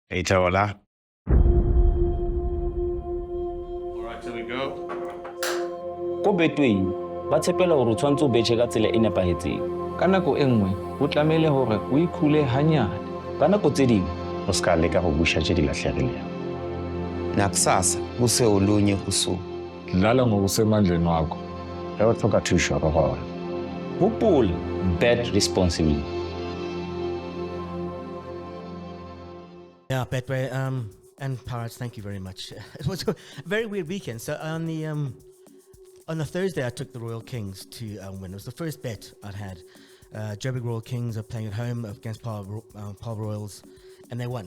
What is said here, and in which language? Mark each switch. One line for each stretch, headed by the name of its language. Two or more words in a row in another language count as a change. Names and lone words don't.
English: Itaola. All right, here we go.
Southern Sotho: Ko Betway ba tshepela hore o tshwantse o betjhe ka tsela e nepahetseng. Ka nako e nngwe ho tlamehile hore o ikhule hanyane. Ka nako tse ding
Northern Sotho: O ska leka go busha tše di lahlegilego.
Zulu: Nakusasa kuse olunye usuku. Dlala ngokusemandleni wakho.
Northern Sotho: Ge o tlhoka thušo re gona. hopola,
English: bet responsibly. Yeah, Betway, and Pirates, thank you very much. It was a very weird weekend. So on the Thursday, I took the Royal Kings to win. It was the first bet I'd had. Joburg Royal Kings are playing at home against Paul Royals, and they won.